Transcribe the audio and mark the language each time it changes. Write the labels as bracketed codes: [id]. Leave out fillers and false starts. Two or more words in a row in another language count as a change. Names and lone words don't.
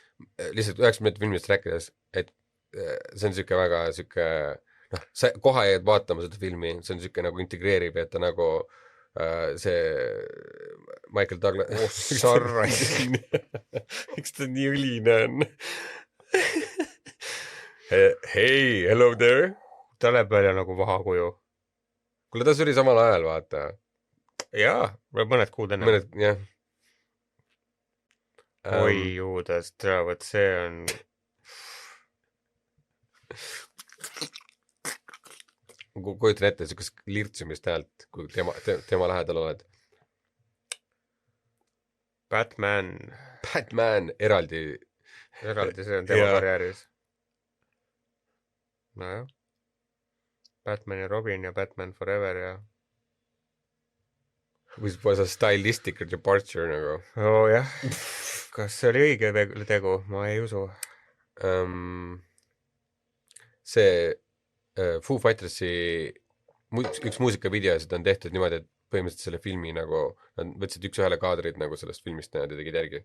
[et] Lihtsalt 90 filmist rääkides, et see on siuke väga siuke... sa koha jäid vaatama seda filmi, see on siuke nagu integreerib, et ta nagu see Michael Douglas... Sarras. Miks ta nii õline on? [en] Hey, hello there. [et] Ta läheb välja nagu vahakuju. Kuule, ta suri samal ajal, vaata. Jaa, mõned kuud enne. Mõned, jah. Oi juudas, teavad, see on... Kujutan ette siukest lirtsumist häält, kui tema lähedal oled. Batman, eraldi. See on tema karjääris. Nojah. Batman ja Robin ja Batman Forever ja... [en] Which was a stylistic departure nagu. [et] Jah. Kas see oli õige tegu? Ma ei usu. See Foo Fightersi üks muusikavideosid on tehtud niimoodi, et põhimõtteliselt selle filmi nagu, nad võtsid üks-ühele kaadrid nagu sellest filmist ja tegid järgi.